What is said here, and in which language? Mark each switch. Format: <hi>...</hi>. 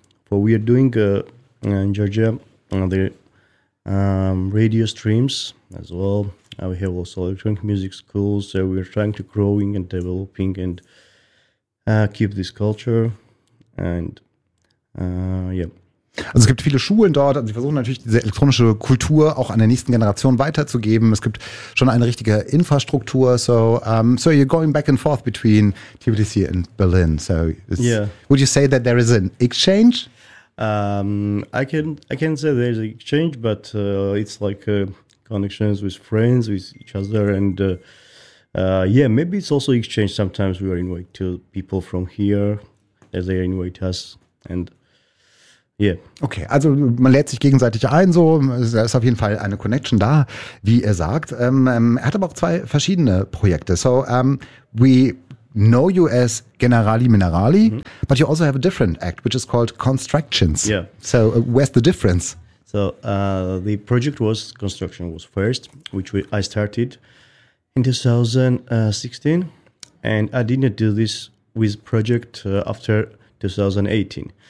<en>What we are doing in Georgia, the radio streams as well. We have also electronic music schools. So we are trying to growing and developing and keep this culture. And</en> <de>Also es gibt viele Schulen dort. Also sie versuchen natürlich diese elektronische Kultur auch an der nächsten Generation weiterzugeben. Es gibt schon eine richtige Infrastruktur.</de> <en>So so you're going back and forth between Tbilisi and Berlin. So it's, would you say that there is an exchange? I can say there is an exchange, but it's like a connections with friends, with each other, and maybe it's also exchange. Sometimes we are invited to people from here, as they invite us, and</en> <de>Okay, also man lädt sich gegenseitig ein, so, da ist auf jeden Fall eine Connection da, wie er sagt. Er hat aber auch 2 verschiedene Projekte.</de> <en>So, we know you as Generali Minerali, but you also have a different act, which is called Constructions. Yeah. So, where's the difference? So the project was Construction was first, which I started in 2016, and I didn't do this with project after 2018.</en>